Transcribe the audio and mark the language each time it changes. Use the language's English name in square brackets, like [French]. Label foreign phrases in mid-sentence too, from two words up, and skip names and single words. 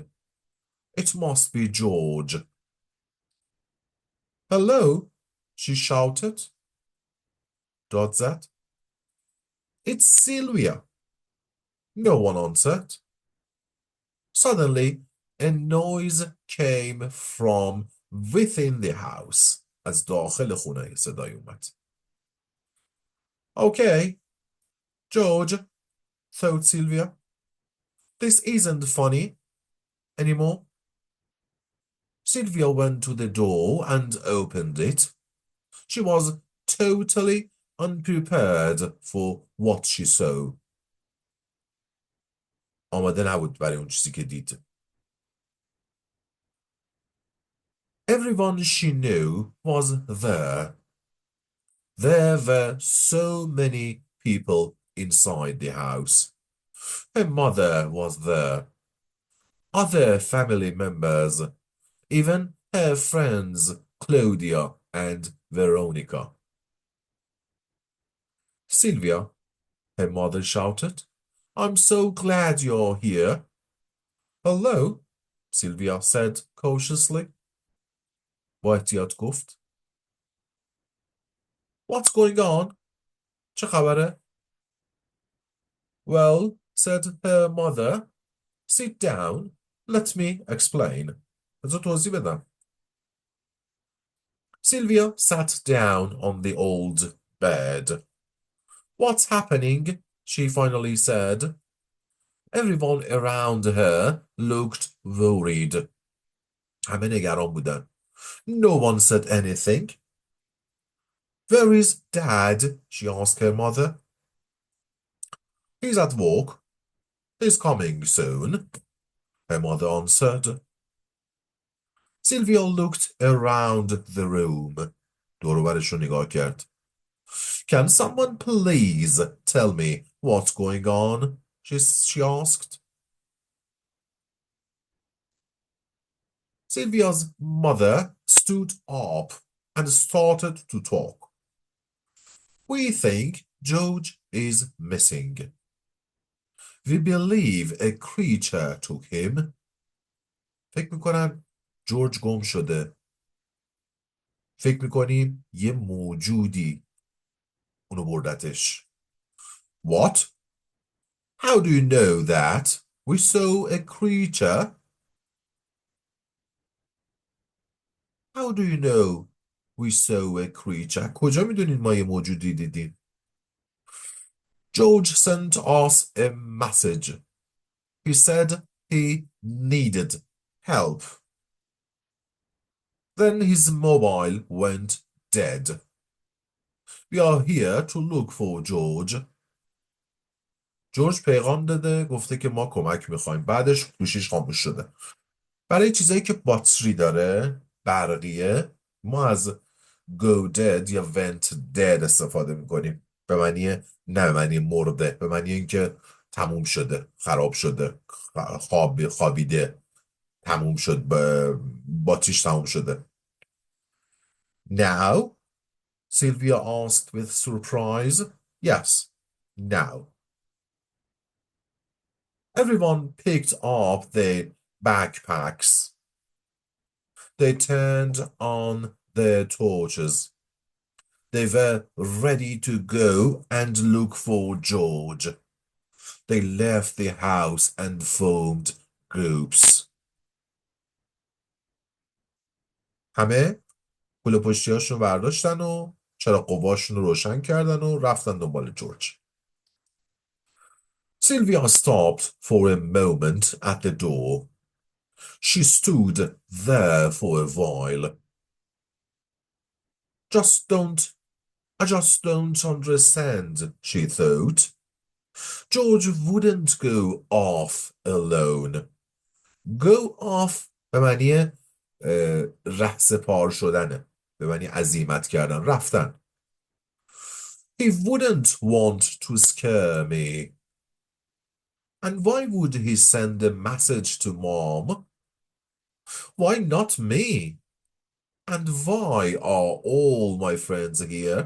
[English] It must be George. Hello, she shouted. Dot said. It's Sylvia. No one answered. Suddenly, a noise came from within the house. [Persian] از داخل خونه صدای اومد. [English] Okay, George, thought Sylvia. This isn't funny anymore. Sylvia went to the door and opened it. She was totally unprepared for what she saw. [Persian] آماده نبود برای اون چیزی که دید. [English] Everyone she knew was there. There were so many people inside the house. Her mother was there. Other family members, even her friends Claudia and Veronica. Sylvia, her mother shouted, I'm so glad you're here. Hello, Sylvia said cautiously. [Persian] با احتیاط گفت. [English] What's going on? [Persian] چه خبره؟ [English] Well, said her mother, sit down. Let me explain. [Persian] بذار توضیح بدم. [English] Sylvia sat down on the old bed. What's happening? She finally said. Everyone around her looked worried. [Persian] همه نگران بودن. [English] No one said anything. Where is Dad? She asked her mother. He's at work. He's coming soon, her mother answered. Sylvia looked around the room. [Persian] دور و برش رو نگاه کرد. [English] Can someone please tell me what's going on? She asked. Sylvia's mother stood up and started to talk. We think George is missing. We believe a creature took him. [Persian] فکر میکنن جورج گم شده. فکر میکنیم یه موجودی اونو بردتش. [English] What? How do you know that? We saw a creature. How do you know we saw a creature? [Persian] کجا میدونین ما یه موجودی دیدیم؟ [English] George sent us a message. He said he needed help. Then his mobile went dead. We are here to look for George. [Persian] جورج پیغام داده گفته که ما کمک میخوایم. بعدش گوشیش خاموش شده. برای چیزایی که باتری داره، برقیه، ما از [English] go dead [Persian] یا [English] went dead [Persian] استفاده میکنیم. به معنی، نه به معنی مرده، به معنی اینکه تموم شده، خراب شده، خوابیده، تموم شد، باتریش تموم شده. [English] Now? Sylvia asked with surprise. Yes, now. Everyone picked up their backpacks. They turned on their torches. They were ready to go and look for George. They left the house and formed groups. [Persian] همه کوله پشتیاشون برداشتن و چراغ قواشون رو روشن کردن و رفتن دنبال جورج. [English] Sylvia stopped for a moment at the door. She stood there for a while. I just don't understand, she thought. George wouldn't go off alone. Go off [Persian] به معنی رهسپار شدنه، به معنی عزیمت کردن، رفتن. [English] He wouldn't want to scare me. And why would he send a message to Mom? Why not me? And why are all my friends here?